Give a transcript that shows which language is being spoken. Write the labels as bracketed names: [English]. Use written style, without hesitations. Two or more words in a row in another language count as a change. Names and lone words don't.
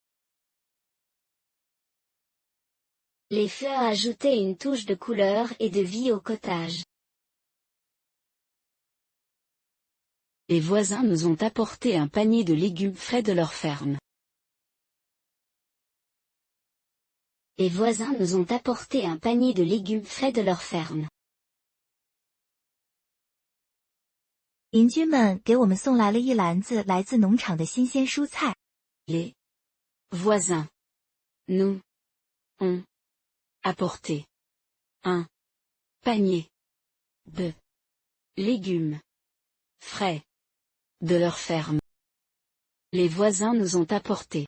[French] Les fleurs ajoutaient une touche de couleur et de vie au cottage. Les voisins nous ont apporté un panier de légumes frais de leur ferme. Les voisins nous ont apporté un panier de légumes frais de leur ferme. [Chinese] 邻居们给我们送来了一篮子来自农场的新鲜蔬菜。 [French] Les voisins nous ont apporté un panier de légumes frais de leur ferme. Les voisins nous ont apporté.